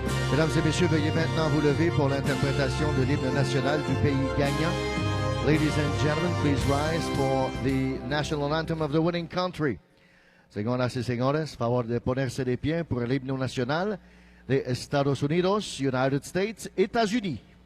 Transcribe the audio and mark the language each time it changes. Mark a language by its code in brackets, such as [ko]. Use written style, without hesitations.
[fr] Mesdames et messieurs, veuillez maintenant vous lever pour l'interprétation de l'hymne national du pays gagnant. [en] Ladies and gentlemen, please rise for the national anthem of the winning country. [es] Señoras y señores, favor de ponerse de pie por el himno nacional de Estados Unidos, [en] United States, [fr] États-Unis.